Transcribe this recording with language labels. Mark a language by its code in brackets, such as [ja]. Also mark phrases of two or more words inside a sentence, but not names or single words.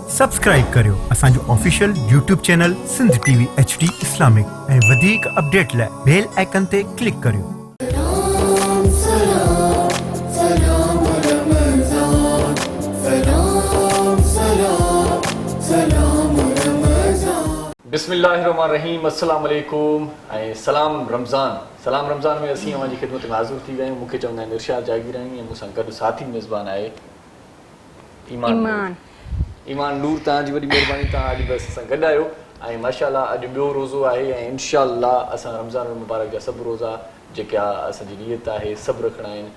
[sd] सब्सक्राइब करियो असांजो ऑफिशियल YouTube चैनल सिंध TV HD इस्लामिक ऐं वधीक अपडेट लाइ [en] bell icon [sd] ते क्लिक करियो। [ar] بسم الله الرحمن الرحيم، السلام عليكم [sd] ऐं सलाम रमज़ान। सलाम रमज़ान में असीं अवां जी ख़िदमत में हाज़िर थी विया आहियूं। मूंखे चवंदा आहिनि इरशाद जागीरानी ऐं मूंसां गॾु साथी मेज़बान आहे ईमान नूर। तव्हांजी वॾी महिरबानी, तव्हां अॼु बसि असां गॾु आहियो ऐं माशाअल्लाह अॼु ॿियो रोज़ो आहे ऐं इंशाअल्लाह असां रमज़ान मुबारक जा सभु रोज़ा जेके आहे असांजी नियत आहे सभु रखणा आहिनि।